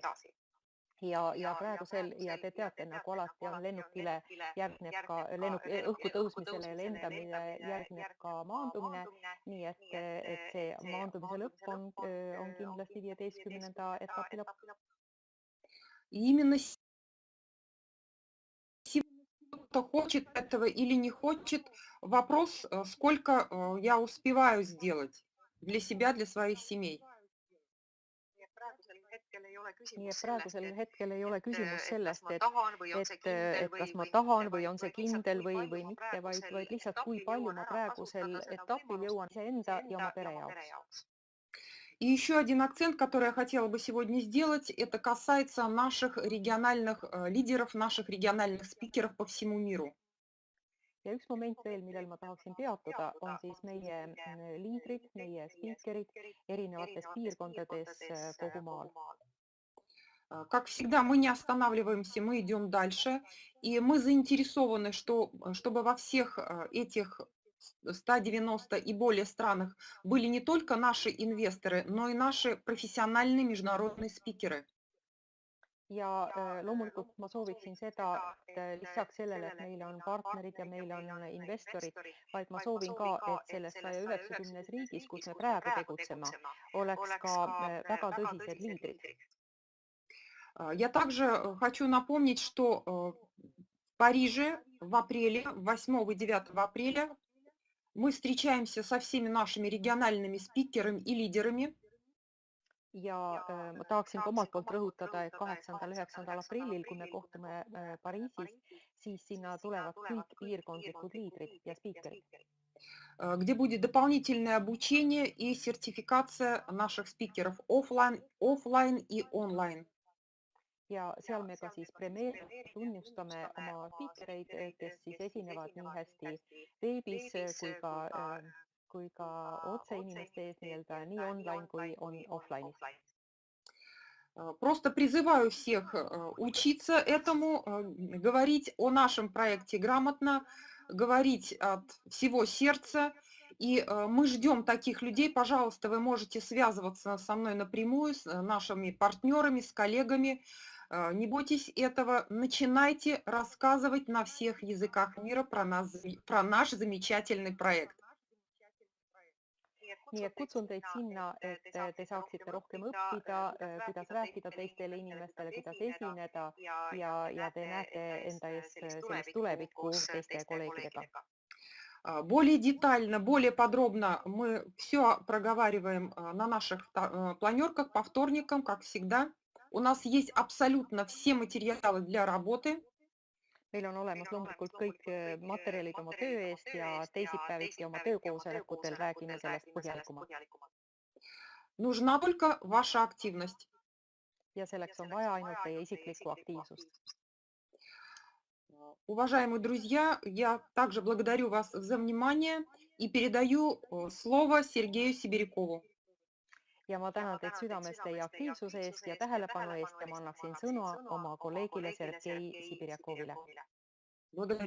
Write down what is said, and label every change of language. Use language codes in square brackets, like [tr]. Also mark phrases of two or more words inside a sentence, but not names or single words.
[et] Ja praegusel, ja te teate, nagu alati on lennukile järgneb ka õhku tõusmisele ja lendamine järgneb ka maandumine, nii et see maandumise lõpp on kindlasti 15. etapi lõpp. [ru] Именно кто хочет этого или не хочет, вопрос, сколько я успеваю сделать для себя, для своих семей. [et] Nii et praegusel hetkel ei ole küsimus sellest, et kas ma tahan või on see kindel või mitte, vaid lihtsalt kui palju ma praegusel etapil jõuan iseenda ja oma pere jaoks. [ru] И еще один акцент, который я хотела бы сегодня сделать, это касается наших региональных лидеров, наших региональных спикеров по всему миру. [et] Ja üks moment veel, millel ma tahaksin peatuda, on siis meie liidrid, meie spiikerid erinevates piirkondades kogu maal. [ru] Как всегда, мы не останавливаемся, мы идем дальше, и мы заинтересованы, чтобы во всех этих 190 и более странах были не только наши инвесторы, но и наши профессиональные международные спикеры. [et] Ja loomulikult ma sooviksin seda, et lisaks sellele, et meil on partnerid ja meil on investorid, vaid ma soovin ka, et selles 190 riigis, kus me praegu tegutseme, oleks ka väga tõsised liidrid. [ru] Я также хочу напомнить, что в Париже в апреле, 8 и 9 апреля, мы встречаемся со всеми нашими региональными спикерами и лидерами. [et] Ja ma tahaksin ka omalt poolt rõhutada, et 8.–9. aprillil, kui me kohtume Pariisis, siis sinna tulevad kõik piirkondlikud liidrid ja spiikerid. [ru] Где будет дополнительное обучение и сертификация наших спикеров офлайн и онлайн. [et] Ja seal me ka siis tunnustame oma spiikereid, kes siis esinevad nii hästi veebis kui ka otse inimeste ees nii online kui offline'is. [ru] Просто призываю всех учиться этому, говорить о нашем проекте грамотно, говорить от всего сердца. И мы ждем таких людей. Пожалуйста, вы можете связываться со мной напрямую, с нашими партнерами, с коллегами. Не бойтесь этого. Начинайте рассказывать на всех языках мира про наш замечательный проект. [et] nii et kutsun teid sinna, et te saaksite rohkem õppida, kuidas rääkida teistele inimestele, kuidas esineda ja te näete enda ees sellist tulevikku teiste kolleegidega. [ru] Более детально, более подробно мы все проговариваем на наших планерках по вторникам, как всегда. У нас есть абсолютно все материалы для работы. [et] Meil on olemas loomulikult kõik materjalid oma töö eest ja teisipäeviti oma töökoosolekutel räägime sellest põhjalikumalt. [ru] Нужна только ваша активность. [et] Ja selleks on vaja ainult teie isiklikku aktiivsust. [ru] Уважаемые друзья, я также благодарю вас за внимание и передаю слово Сергею Сибирякову. [et] Ja ma tänan teid südamest teie aktiivsuse eest ja tähelepanu eest ja ma annaksin sõna oma kolleegile Sergei Sibirjakovile. [ru] Благодарю.